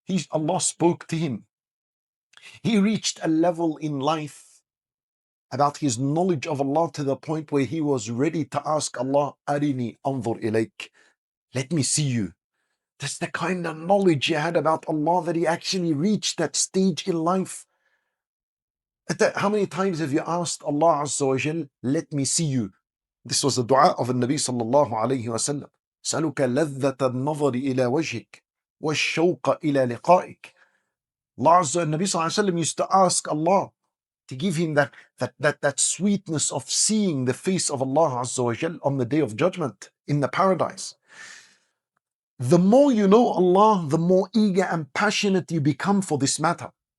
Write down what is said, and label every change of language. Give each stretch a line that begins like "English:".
English: Allah spoke to him. He reached a level in life about his knowledge of Allah to the point where he was ready to ask Allah,
Arabic: Arini anzur ilayk.
English: Let me see you. That's the kind of knowledge he had about Allah that he actually reached that stage in life. How many times have you asked Allah Azza wa Jal, let me see you? This was the dua of the Nabi sallallahu alayhi wa sallam.
Arabic: سألك لذة النظر إلى وجهك والشوق إلى لقائك.
English: Allah Azza wa Nabi sallallahu alayhi wa sallam used to ask Allah to give him that sweetness of seeing the face of Allah Azza wa Jal on the day of judgment in the paradise. The more you know Allah, the more eager and passionate you become for this matter.